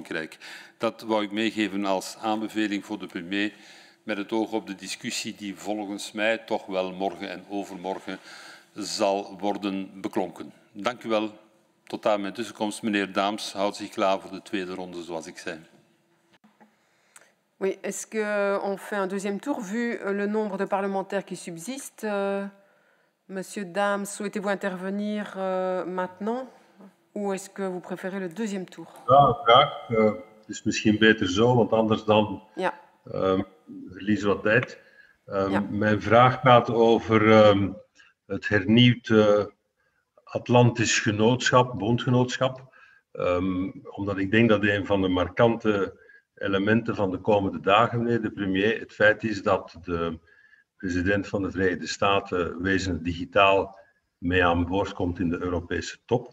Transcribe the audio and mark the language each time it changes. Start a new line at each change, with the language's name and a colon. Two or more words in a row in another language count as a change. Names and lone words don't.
Dutch: Dat wou ik meegeven als aanbeveling voor de premier met het oog op de discussie die volgens mij toch wel morgen en overmorgen zal worden beklonken. Dank u wel. Tot aan mijn tussenkomst. Meneer Daams houdt zich klaar voor de tweede ronde, zoals ik zei.
French: Oui, est-ce qu'on fait un deuxième tour vu le nombre de parlementaires qui subsistent? Monsieur Dames, souhaitez-vous intervenir maintenant ou est-ce que vous préférez le deuxième tour?
Dutch: Ja, graag. Het is misschien beter zo, want anders dan verliezen we wat tijd. Mijn vraag gaat over het hernieuwd Atlantisch Genootschap, bondgenootschap. Omdat ik denk dat een van de markante elementen van de komende dagen, meneer de premier, het feit is dat de president van de Verenigde Staten wezenlijk digitaal mee aan boord komt in de Europese top.